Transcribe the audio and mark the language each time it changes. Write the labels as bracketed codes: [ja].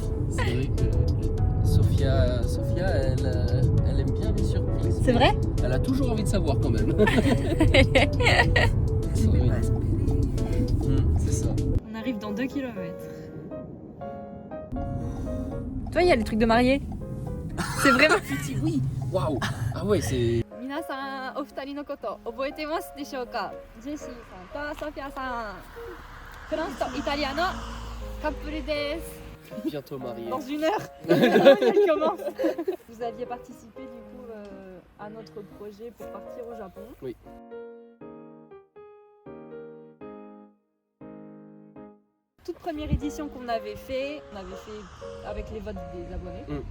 [fr] C'est vrai que Sophia elle aime bien les surprises. C'est vrai? Elle a toujours envie de savoir quand même. Je Oui. vais pas espérer. C'est ça. On arrive dans 2 km. Toi, il y a les trucs de mariés. C'est vraiment. Oui. Waouh. Ah ouais, c'est. [ja] 皆さん、お二人のこと覚えてますでしょうか？ジェシーさんとソフィアさん。フランスとイタリアのカップルです。 [fr] Bientôt marié. Dans 1 heure, elle commence. Vous aviez participé du coup à notre projet pour partir au Japon. Oui. Toute première édition qu'on avait fait, avec les votes des abonnés.